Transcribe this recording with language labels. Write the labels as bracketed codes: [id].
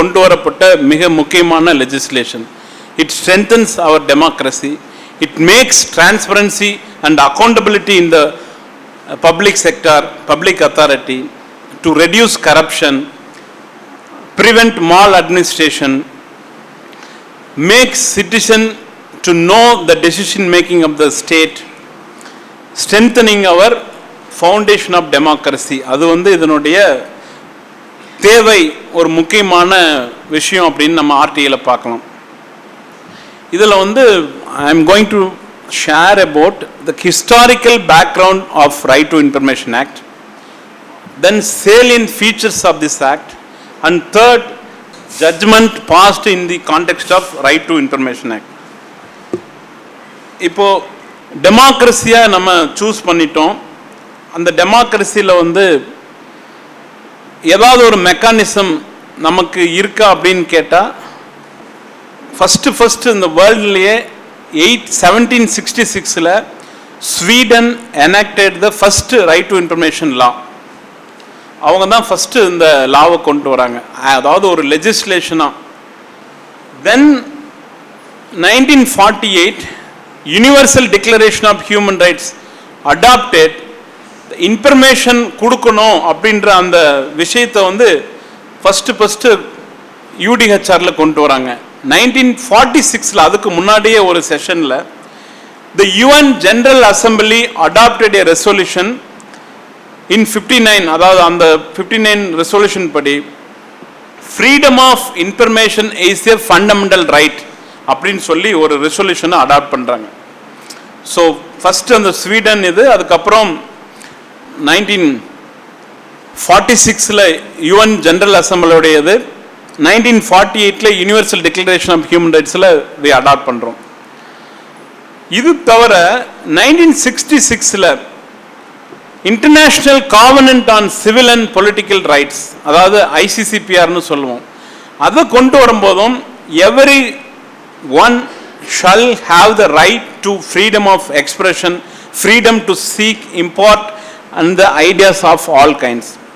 [ta] கொண்டு வரப்பட்ட மிக முக்கியமான legislation. [en] It strengthens our democracy. It makes transparency and accountability in the public sector, public authority, to reduce corruption, prevent maladministration, makes citizen to know the decision making of the state, strengthening our foundation of democracy. [ta] அது வந்து இதனுடைய தேவை ஒரு முக்கியமான விஷயம் அப்படின்னு நம்ம ஆர்டிஐல பார்க்கலாம். இதில் வந்து [en] I am going to share about the historical background of Right to Information Act, then salient features of this act, and third, judgment passed in the context of Right to Information Act. [ta] இப்போ டெமோக்ரஸியா நம்ம choose பண்ணிட்டோம். அந்த டெமோக்ரஸியில் வந்து ஏதாவது ஒரு mechanism நமக்கு இருக்கா அப்படின்னு கேட்டால், ஃபஸ்ட்டு இந்த வேர்ல்ட்லேயே 1766 Sweden [en] enacted the first right to information law. [ta] அவங்க தான் ஃபஸ்ட்டு இந்த லாவை கொண்டு வராங்க, அதாவது ஒரு லெஜிஸ்லேஷனாக. [en] Then 1948 universal declaration of human rights adopted. [ta] Information கொடுக்கணும் அப்படின்ற அந்த விஷயத்தை வந்து ஃபஸ்ட்டு யூடிஹெச்ஆரில் கொண்டு வராங்க. [en] 1946 [ta] அதுக்கு முன்னாடியே ஒரு செஷனில் [en] the UN General Assembly adopted a resolution in 59, [ta] அதாவது அந்த 59 ரெசல்யூஷன் படி [en] freedom of information is a fundamental right [ta] அப்படின்னு சொல்லி ஒரு ரெசல்யூஷனை அடாப்ட் பண்ணுறாங்க. ஸோ ஃபஸ்ட்டு அந்த ஸ்வீடன் இது, அதுக்கப்புறம் 1946 UN General Assemblyயோடையது, 1948 universal declaration of human ரைட்ஸில் இதை அடாப்ட் பண்ணுறோம். இது தவிர [en] 1966 international covenant on civil and political rights, [ta] அதாவது ஐசிசிபிஆர்னு சொல்லுவோம், அதை கொண்டு வரும்போதும் [en] Everyone shall have the right to freedom of expression, freedom to seek impart and the ideas of all kinds.